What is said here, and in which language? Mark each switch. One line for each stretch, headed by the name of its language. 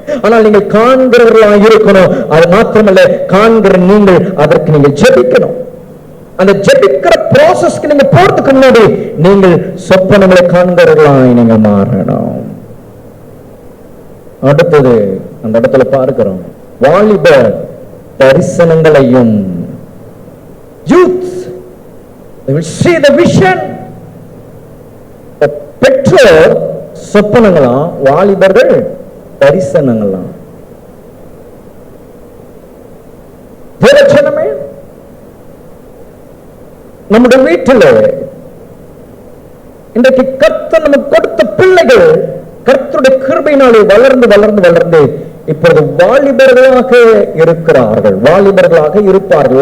Tamil: ஆனால் நீங்கள் காண்கிறவர்களாக இருக்கணும். அது மாத்திரமல்ல, காண்கிற நீங்கள் அதற்கு நீங்கள் ஜெபிக்கணும். அந்த ஜெபிக்கிற ப்ராசஸ்க்கு நீங்க போறதுக்கு முன்னாடி நீங்கள் சொப்பனங்களை காண்கிறவர்களாய் நீங்க மாறணும். அடுத்தது அந்த இடத்துல பார்க்கிறோம் வாலிபர் தரிசனங்களையும்.
English: youth they will see the vision.
Tamil: பெற்றோர் சொப்பனங்களாம், வாலிபர்கள் தரிசனங்களாம். தேவச்சனமே நம்முடைய வீட்டில் இன்றைக்கு கர்த்தர் நமக்கு கொடுத்த பிள்ளைகள் கர்த்தருடைய கிருபையினாலே வளர்ந்து வளர்ந்து வளர்ந்து இப்பொழுது வாலிபர்களாக இருக்கிறார்கள், வாலிபர்களாக இருப்பார்கள்.